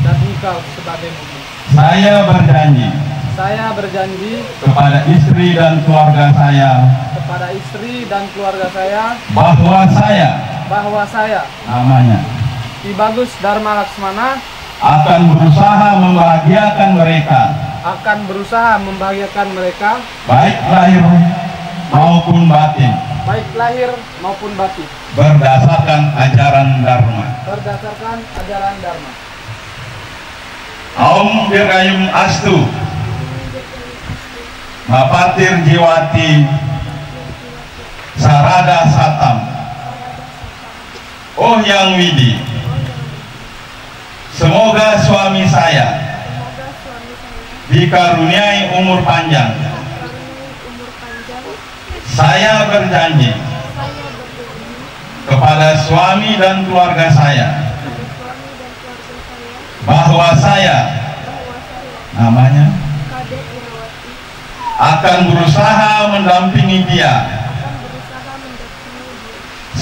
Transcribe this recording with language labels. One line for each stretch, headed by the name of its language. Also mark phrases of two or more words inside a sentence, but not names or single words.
Indonesian: Saya berjanji kepada istri dan keluarga saya bahwa saya namanya Ki Bagus Dharma Laksmana akan berusaha membahagiakan mereka baik lahir maupun batin berdasarkan ajaran Dharma.
Sanskrit: Om Dirgayung Astu Mapatir Jiwati Sarada Satam.
Indonesian: Oh Hyang Widi, semoga suami saya dikaruniai umur panjang. Saya berjanji kepada suami dan keluarga saya bahwa saya namanya akan berusaha mendampingi dia